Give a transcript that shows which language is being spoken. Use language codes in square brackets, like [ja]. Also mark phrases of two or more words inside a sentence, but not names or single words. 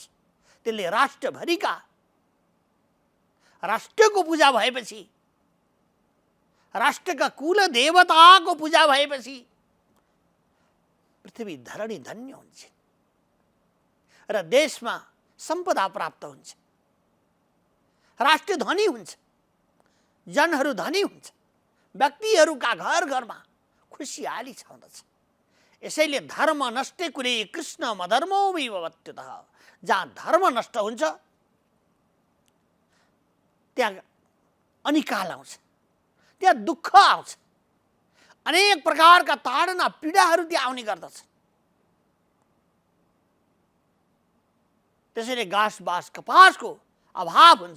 [ne] त्यसले राष्ट्रभरिका राष्ट्रको पूजा भएपछि, राष्ट्रका कुल देवताको पूजा भएपछि पृथ्वी धरणी धन्य हुन्छ र देशमा सम्पदा प्राप्त हुन्छ, राष्ट्र धनी हुन्छ, जनहरू धनी हुन्छ, व्यक्तिहरूका घर घरमा खुसियाली छाउँदछ। [sa] यसैले धर्म नष्टे कुरे कृष्ण मधर्मो विभवत्युतः। [ne] जहाँ धर्म नष्ट हुन्छ त्यहाँ अनिकाल आउँछ, त्यहाँ दुःख आउँछ। अनेक प्रकारका ताडना पीडाहरू त्यहाँ आउने गर्दछ। त्यसैले घाँस बाँस कपासको अभाव हुन्छ।